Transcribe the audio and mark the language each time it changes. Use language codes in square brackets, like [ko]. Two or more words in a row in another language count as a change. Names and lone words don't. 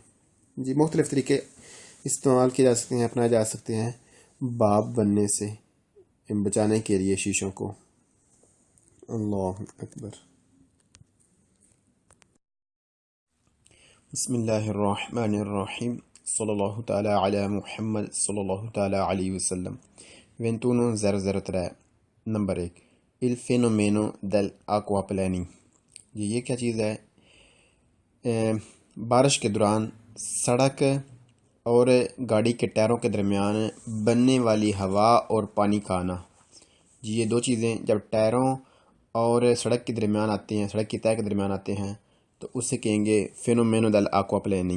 [ur] جی، مختلف طریقے استعمال کیے جا سکتے ہیں، اپنائے جا سکتے ہیں بھاپ بننے سے بچانے کے لیے شیشوں کو۔ [ar] اللہ اکبر۔ بسم اللہ الرحمن الرحیم، صلی اللہ تعالی علی محمد صلی اللہ تعالی علیہ وسلم۔ [ur] 21-003 نمبر 1، [it] il fenomeno dell'acquaplaning. [ur] جی یہ کیا چیز ہے؟ بارش کے دوران سڑک اور گاڑی کے ٹائروں کے درمیان بننے والی ہوا اور پانی کا آنا. جی یہ دو چیزیں جب ٹائروں اور سڑک کے درمیان آتے ہیں، سڑک کی تہہ کے درمیان آتے ہیں، تو اسے کہیں گے [it] fenomeno dell'acquaplaning.